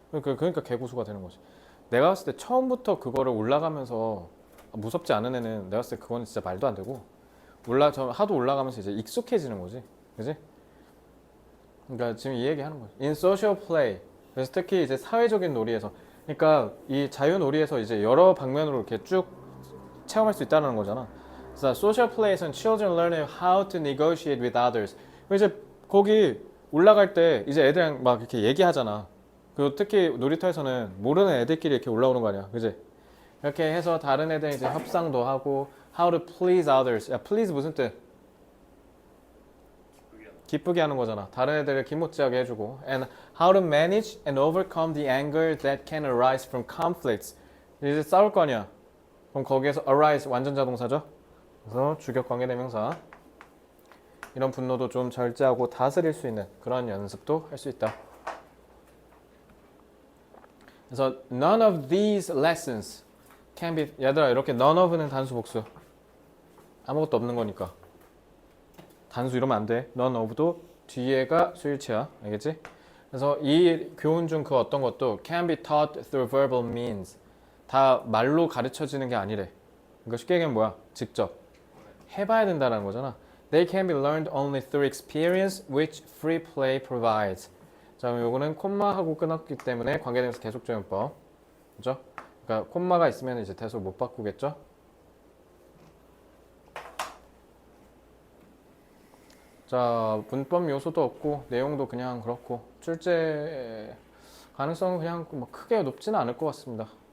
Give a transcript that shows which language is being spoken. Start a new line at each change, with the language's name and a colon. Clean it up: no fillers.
Korean: 그러니까 개고수가 되는 거지. 내가 봤을 때 처음부터 그거를 올라가면서 무섭지 않은 애는 내가 봤을 때 그건 진짜 말도 안 되고 하도 올라가면서 이제 익숙해지는 거지. 그지? 그러니까 지금 이 얘기 하는 거지.
English: In social play.
Korean: 그래서 특히 이제 사회적인 놀이에서 그러니까 이 자유놀이에서 이제 여러 방면으로 이렇게 쭉 체험할 수 있다는 거잖아.
English: 그래서 social play에서는 children learn how to negotiate with others.
Korean: 이제 거기 올라갈 때 이제 애들이랑 막 이렇게 얘기하잖아. 그리고 특히 놀이터에서는 모르는 애들끼리 이렇게 올라오는 거 아니야. 그지? 이렇게 해서 다른 애들 이제 협상도 하고
English: how to please others.
Korean: 야, please 무슨 뜻? 기쁘게 하는 거잖아. 다른 애들을 기모찌하게 해주고
English: and how to manage and overcome the anger that can arise from conflicts.
Korean: 이제 싸울 거 아니야. 그럼 거기에서 arise 완전 자동사죠. 그래서 주격 관계대명사. 이런 분노도 좀 절제하고 다스릴 수 있는 그런 연습도 할 수 있다. 그래서
English: none of these lessons can be
Korean: 얘들아 이렇게 none of는 단수 복수. 아무것도 없는 거니까. 단수 이러면 안 돼. none of도 뒤에가 수일치야. 알겠지? 그래서 이 교훈 중 그 어떤 것도
English: can be taught through verbal means.
Korean: 다 말로 가르쳐지는 게 아니래. 그러니까 쉽게 얘기하면 뭐야? 직접 해봐야 된다는 거잖아.
English: They can be learned only through experience which free play provides.
Korean: 자, 그럼 요거는 콤마하고 끊었기 때문에 관계대명사 계속적용법. 그죠? 그러니까 콤마가 있으면 이제 대소 못 바꾸겠죠? 자, 문법 요소도 없고 내용도 그냥 그렇고 출제 가능성은 그냥 뭐 크게 높지는 않을 것 같습니다.